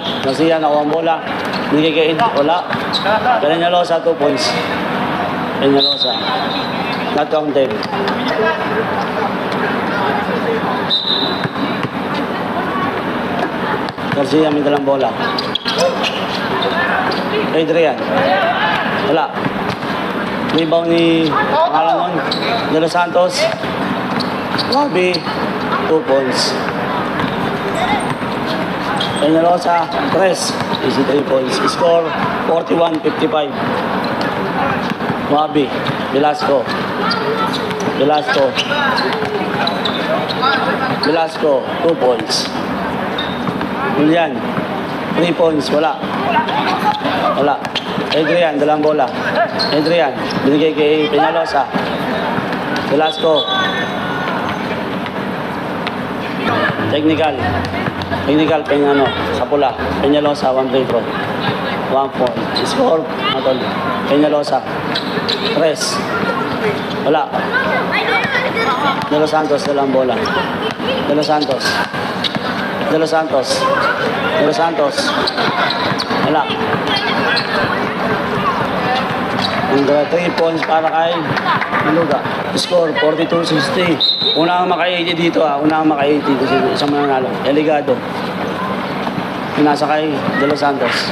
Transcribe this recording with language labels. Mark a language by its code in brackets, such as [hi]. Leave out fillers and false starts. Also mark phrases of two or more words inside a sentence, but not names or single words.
[tl] Garcia, nakuha ang bola. Binigay kay Ed, wala. [en] Peñalosa, 2 points. Peñalosa. Not counted. [tl] Garcia, may dalang bola. Adrian. Wala. Rebound ni Alamon. De Los Santos. [en] Wabi. 2 points. Peñalosa, 3. Easy 3 points. Score, 41-55. Wabi. Velasco. Velasco. Velasco, 2 points. [tl] Julian, 3 points. Wala. Wala. Adrian, dalang bola. Adrian, binigay kay Peñalosa. [en] Velasco. Technical. [tl] Technical, sa pula. Peñalosa, 1 [en] free throw. 1 point. Score, matol. Peñalosa. [tl] 3. Wala. De Los Santos, dalang bola. De Los Santos. De Los Santos. De Los Santos. Wala. And 3 points para kay Maluga. [en] Score, 42-60. [tl] Una ang maka-80 dito Una ang maka-80 kasi isang mananalo. Eligado. Pinasa kay De Los Santos.